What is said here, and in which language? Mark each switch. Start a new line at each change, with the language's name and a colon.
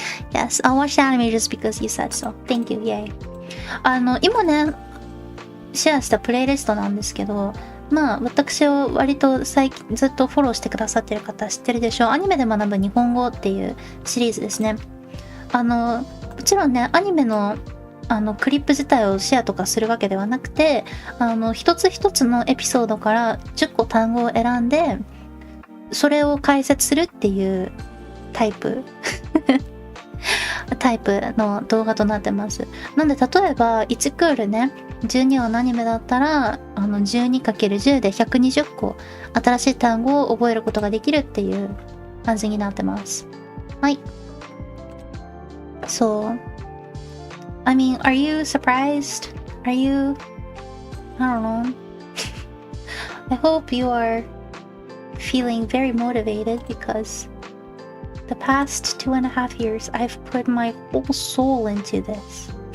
English: Yes, I'll watch the anime just because you said so. Thank you, yay.
Japanese: 今ね、シェアしたプレイリストなんですけど、まあ私を割と最近ずっとフォローしてくださってる方知ってるでしょう。アニメで学ぶ日本語っていうシリーズですね。もちろんね、アニメのクリップ自体をシェアとかするわけではなくて、一つ一つのエピソードから10個単語を選んで、それを解説するっていうタイプの動画となってます。なんで例えば1クールね、12話のアニメだったら12×10 で120個新しい単語を覚えることができるっていう感じになってます。はい。そう
English: I mean, are you surprised? Are you... I don't know. I hope you are feeling very motivated because the past 2.5 years I've put my whole soul into this.